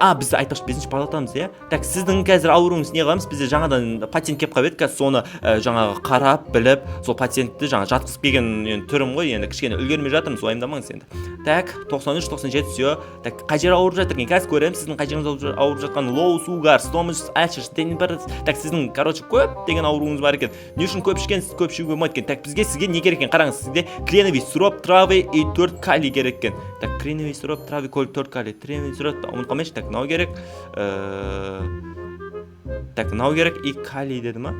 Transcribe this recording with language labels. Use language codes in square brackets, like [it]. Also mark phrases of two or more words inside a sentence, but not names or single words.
[kk] Біз айтпақшы 5-ші палатамыз, иә? Так, сіздің қазір ауруыңыз не қыламыз? Бізде жаңадан пациент келіп қалып еді. Қазір соны жаңағы қарап біліп, сол пациентті жаңа жатқызып келген түрім ғой, енді кішкене үлгермей жатырмыз, уайымдамаңыз енді. [ru] Так, 93-97 все. [kk] Так, қай жер ауырып жатыр екен? Қазір көремін сіздің қай жеріңіз ауырып жатқанын. [en] Low sugar, stomach ulcers, [kk] так, сіздің короче көп деген ауруыңыз бар екен. Не үшін көп ішкенсіз, көп ішуге болмайды екен. Так, сізге не керек екен? Қараңыз, сізде [ru] кленовый сироп, травы и 4 калий [kk] керек екен. [ru] Так, кленовый сироп, травы, 4 калий. Кленовый сироп, [kk] ұмытып қалмайыншы. Так, мынау керек. Так, мынау керек [ru] и калий [kk] деді ма?